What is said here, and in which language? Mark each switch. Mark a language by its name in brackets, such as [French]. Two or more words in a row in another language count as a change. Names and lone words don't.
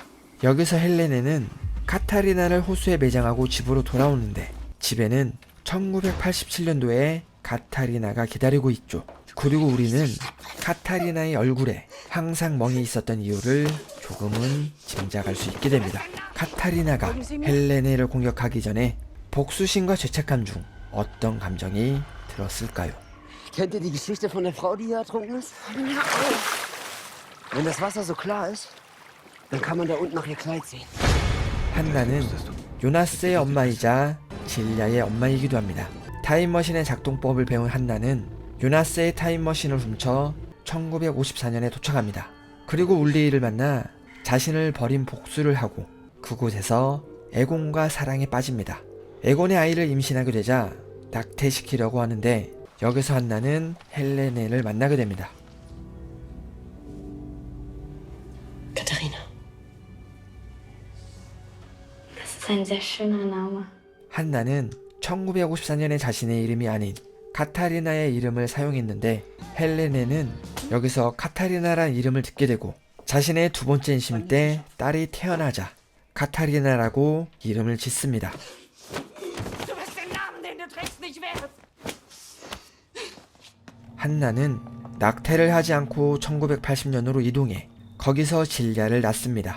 [Korean] 여기서 헬레네는 카타리나를 호수에 매장하고 집으로 돌아오는데 집에는 1987년도에 카타리나가 기다리고 있죠. 그리고 우리는 카타리나의 얼굴에 항상 멍이 있었던 이유를 조금은 짐작할 수 있게 됩니다. 카타리나가 헬레네를 공격하기 전에 복수심과 죄책감 중 어떤 감정이 들었을까요? [German] Kennt ihr die Geschichte von der Frau, die hier ertrunken ist? Wenn das Wasser so klar ist, dann kann man da unten noch ihr Kleid sehen. [Korean] 한나는 요나스의 엄마이자 질야의 엄마이기도 합니다. 타임머신의 작동법을 배운 한나는 요나스의 타임머신을 훔쳐 1954년에 도착합니다. 그리고 울리를 만나 자신을 버린 복수를 하고 그곳에서 에곤과 사랑에 빠집니다. 에곤의 아이를 임신하게 되자 낙태시키려고 하는데 여기서 한나는 헬레네를 만나게 됩니다. [German] Katharina. Das ist ein sehr schöner Name. [Korean] 한나는 1954년에 자신의 이름이 아닌 카타리나의 이름을 사용했는데 헬레네는 여기서 카타리나란 이름을 듣게 되고 자신의 두 번째 임신 때 딸이 태어나자 카타리나라고 이름을 짓습니다. 한나는 낙태를 하지 않고 1980년으로 이동해 거기서 질야를 낳습니다.